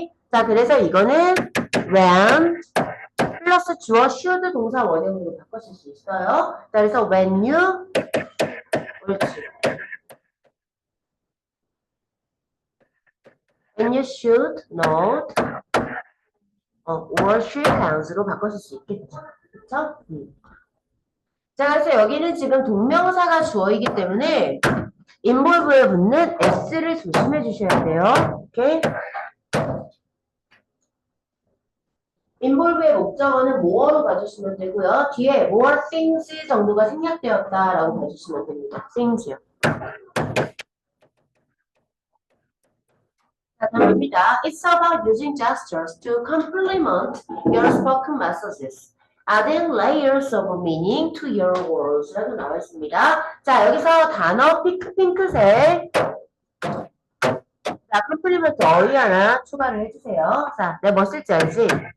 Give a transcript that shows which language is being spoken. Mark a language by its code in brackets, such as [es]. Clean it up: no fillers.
[ko] 자, 그래서 이거는 when 플러스 주어 should 동사 원형으로 바꿔줄 수 있어요. 자, 그래서 [en] when you [ko] 그렇지. [en] when you should not or should hands로 [ko] 바꿔줄 수 있겠죠. 그쵸? 자, 그래서 여기는 지금 동명사가 주어이기 때문에 involve에 붙는 s를 조심해 주셔야 돼요. 오케이? involve의 목적어는 more로 봐주시면 되고요. 뒤에 more things 정도가 생략되었다라고 봐주시면 됩니다. things요. 자, 다음입니다. [en] It's about using gestures to complement your spoken messages. Adding layers of meaning to your words [ko] 라고 나와 있습니다. 자, 여기서 단어 핑크색 자, 컴플리먼트 어휘 하나 추가를 해주세요. 자, 내가 뭐 쓸지 알지?